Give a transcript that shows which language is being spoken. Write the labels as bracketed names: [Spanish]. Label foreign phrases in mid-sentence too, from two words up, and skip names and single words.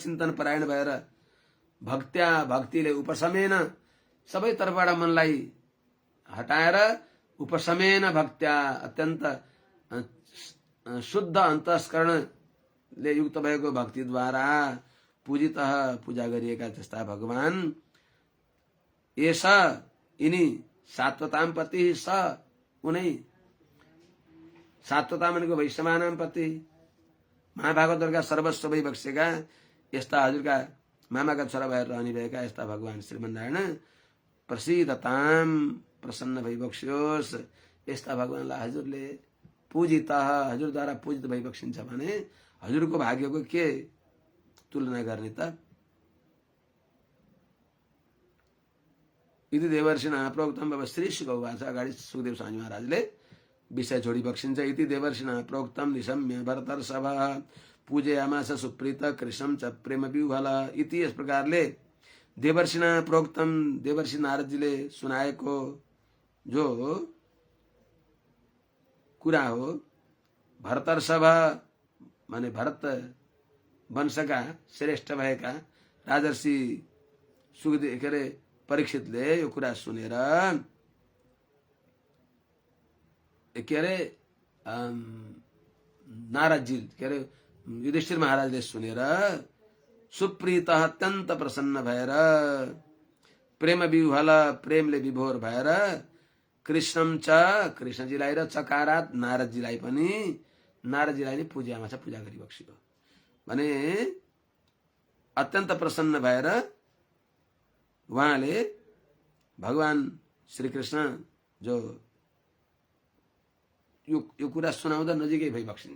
[Nepali] चिन्तन परायण भएर भक्तिले उपशमेन सबै तर्फबाट मनलाई हटाएर [Sanskrit] उपशमेन भक्त्या [Nepali] अत्यन्त शुद्ध अन्तस्करणले युक्त भएको भक्तिद्वारा पूजितः पूजा गरिएका त्यस्ता भगवान एष यिनी [Sanskrit] सात्वताम पति [Nepali] स उनै सात्वता भनेको [Sanskrit] वैश्यमानाम पति [Nepali] महाभागवतका सर्वस्व भइबक्सेका यस्ता हजुरका मामाका छोरा भएर रहने भएका यस्ता भगवान श्रीमन्नारायण प्रसिद्धताम प्रसन्न भइबक्स्योस्। यस्ता भगवानलाई हजुरले पूजित हजुरद्वारा पूजित भइबक्सिन्छ भने हजुरको भाग्यको के तुलना गर्ने त। [Sanskrit] इति देवर्षिणा प्रोक्तम। [Nepali] अब श्री सुखवाच अगाडि सुखदेव स्वामी महाराजले विषय छोडी बक्सिन्छ। [Sanskrit] इति देवर्षिणा प्रोक्तम निशम्य भरतर्षभ पूजयामास सुप्रीत कृष्णम च प्रेम विह्वल। [Nepali] इति यस प्रकारले [Sanskrit] देवर्षिणा प्रोक्तम [Nepali] देवर्षि नारदजीले सुनाएको जो कुरा हो, भरतर्षभ माने भरत वंशका श्रेष्ठ भएका राजर्षि सुखदेव के अरे परीक्षितले यो कुरा सुनेर के अरे नारदजी के अरे युधिष्ठिर महाराजले सुनेर सुप्रीत अत्यन्त प्रसन्न भएर प्रेम विह्वल प्रेमले विभोर भएर [Sanskrit] कृष्णम च [Nepali] कृष्णजीलाई र चकारात नारदजीलाई पनि नारदजीलाई नै पूजामा छ पूजा गरिबक्सियो भने अत्यन्त प्रसन्न भएर उहाँले भगवान श्री कृष्ण जो यो कुरा सुनाउँदा नजिकै भइबक्सिन्छ।